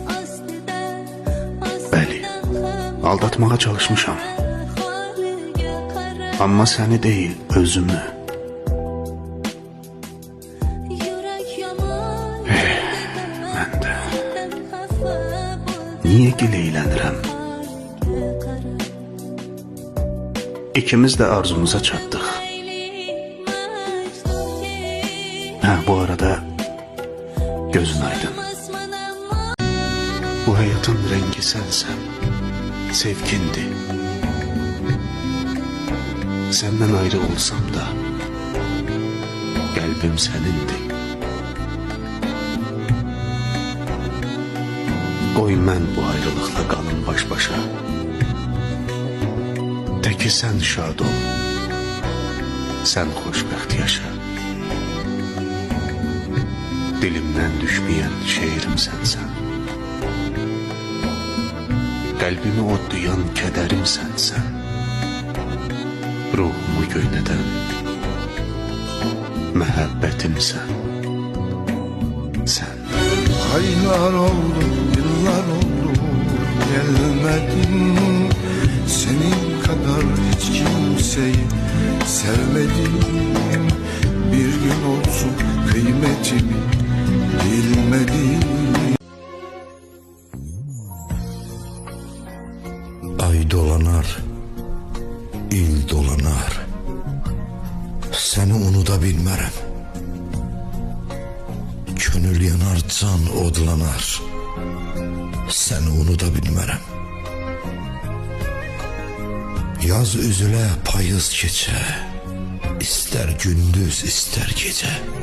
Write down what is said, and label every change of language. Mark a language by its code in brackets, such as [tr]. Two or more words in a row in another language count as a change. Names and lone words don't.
[az] Bəli, aldatmağa çalışmışam. Amma səni deyil, özümü. Mən də niye gileylənirəm? İkimiz de arzumuza çattık. Ha, bu arada gözün aydın. [tr] Bu hayatın rengi sensen, sevgindi. Senden ayrı olsam da kalbim senindi. [az] Qoy mən bu ayrılıqla qalım baş başa. Təki sən şad ol, sən xoşbəxt yaşa. Dilimdən düşməyən şeirim sənsən. Qəlbimi odlayan kədərim sənsən. Ruhumu göynədən məhəbbətimsən sən. [tr] Aylar oldu, yıllar oldu, gelmedin. Senin kadar hiç kimseyi sevmedim. Bir gün olsun kıymetimi bilmedim. [az] Ay dolanar, il dolanar. Seni unuda bilmərəm. Könül yanar, can odlanar. Seni unuda bilmərəm. Yaz üzülə payız keçə, İstər gündüz, istər gecə.